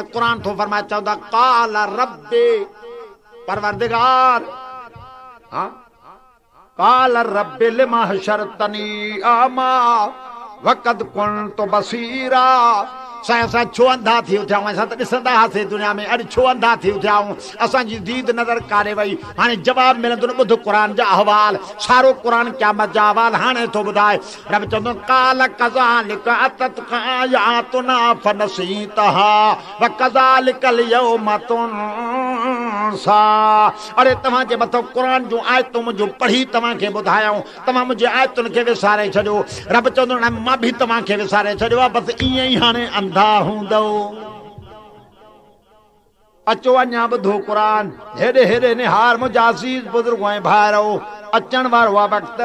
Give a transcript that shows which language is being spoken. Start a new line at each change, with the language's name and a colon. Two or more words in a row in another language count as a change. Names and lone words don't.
Sindhi: कुरान तो फरमाए चवंदा
Arabic: قال رب
Sindhi: परवरदिगार, हाँ
Arabic: قال رب لم حشرتني أعمى وقد كنت بصيرا.
Sindhi: असां छो अंधा थी उथिया आहियूं? असां त ॾिसंदा हुआसीं दुनिया में, अॼु छो अंधा थी उथिया आहियूं? असांजी दीद नज़र काॾे वई? हाणे जवाबु मिलंदो न, ॿुध क़ुरान जा अहवाल, सारो क़ुरान क़यामत जा अहवाल हाणे थो ॿुधाए। रब चवंदो
Arabic: قال كذلك أتتك آياتنا فنسيتها وكذلك اليوم تنسى.
Sindhi: अरे तव्हांजे मथां क़ुरान जूं आयतूं मुंहिंजूं पढ़ी तव्हांखे ॿुधायूं, तव्हां मुंहिंजी आयतुनि खे विसारे छॾियो। रब चवंदो न मां बि तव्हांखे विसारे छॾियो आहे, बसि ईअं ई हाणे अंधा हूंदो। अचो अञा ॿुधो क़ुरान, हेॾे हेॾे निहार मुंहिंजा अज़ीज़ बुज़ुर्ग ऐं भाइरो, अचण वारो आहे वक़्तु।